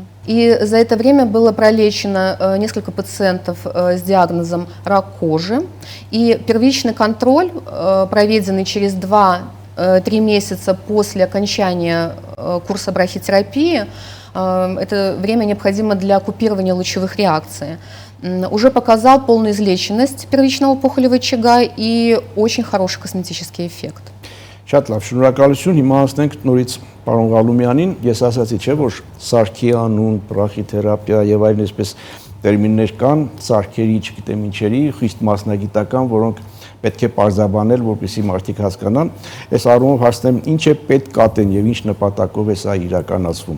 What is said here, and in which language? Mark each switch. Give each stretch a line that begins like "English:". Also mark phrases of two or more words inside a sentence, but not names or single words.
Russian: И за это время было пролечено несколько пациентов с диагнозом рак кожи, и первичный контроль, проведенный через 2-3 месяца после окончания курса брахитерапии, это время необходимо для купирования лучевых реакций, уже показал полную излеченность первичного опухолевого очага и очень хороший косметический эффект.
Armenian: Շատ լավ, շնորհակալություն։ Հիմա անցնենք նորից պարոն Ղալումյանին։ Ես ասացի, չէ՞ որ սարքի անուն, բրախիթերապիա եւ այլն այսպես տերմիններ կան, սարքերի, չգիտեմ ինչերի, խիստ մասնագիտական, որոնք պետք է պարզաբանել, որպեսզի մարդիկ հասկանան։ Այս առումով հարցնեմ, ինչ է պետք կատեն եւ ինչ նպատակով է սա իրականացվում։